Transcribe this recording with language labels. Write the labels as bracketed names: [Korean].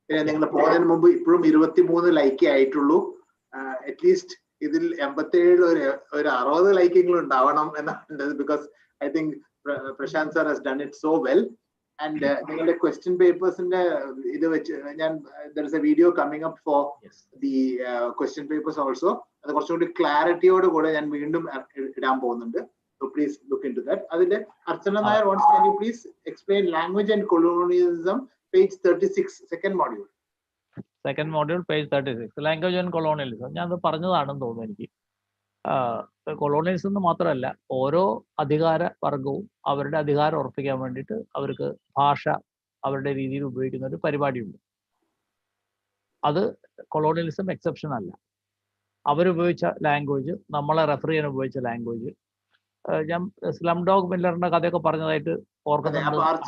[Malayalam] നിങ്ങൾ പോകുന്നതിന് മുമ്പ് ഇപ്പോഴും 23 ലൈക്കേ ആയിട്ടുള്ളൂ. അറ്റ്ലീസ്റ്റ് ഇതിൽ 87 ഒരു 60 ലൈക്കെങ്കിലും ഉണ്ടാവണം എന്നാണ്. [English] Because I think Prashant sir has done it so well. [Malayalam] And നിങ്ങളുടെ ക്വസ്റ്റ്യൻ പേപ്പേഴ്സിന്റെ ഇത് വെച്ച് [English] there is a video coming up for the question papers also. [Malayalam] അത് കുറച്ചുകൂടി ക്ലാരിറ്റിയോട് കൂടെ ഞാൻ വീണ്ടും ഇടാൻ പോകുന്നുണ്ട്. [English] So please look into that. Adile Archana Nair wants, can you please explain language and colonialism, page 36, second module. Second module, page 36. Language and colonialism. [Malayalam] ഞാൻ അത് പറഞ്ഞതാണെന്ന് തോന്നുന്നു എനിക്ക്. കൊളോണിയലിസം എന്ന് മാത്രമല്ല, ഓരോ അധികാര വർഗവും അവരുടെ അധികാരം ഉറപ്പിക്കാൻ വേണ്ടിയിട്ട് അവർക്ക് ഭാഷ അവരുടെ രീതിയിൽ ഉപയോഗിക്കുന്ന ഒരു പരിപാടിയുണ്ട്. അത് കൊളോണിയലിസം എക്സെപ്ഷൻ അല്ല. അവരുപയോഗിച്ച ലാംഗ്വേജ്, നമ്മളെ റെഫർ ചെയ്യാൻ ഉപയോഗിച്ച ലാംഗ്വേജ്, ഞാൻ സ്ലം ഡോഗ് മില്ലറിന്റെ കഥയൊക്കെ പറഞ്ഞതായിട്ട് ഓർക്കുന്നുണ്ട്.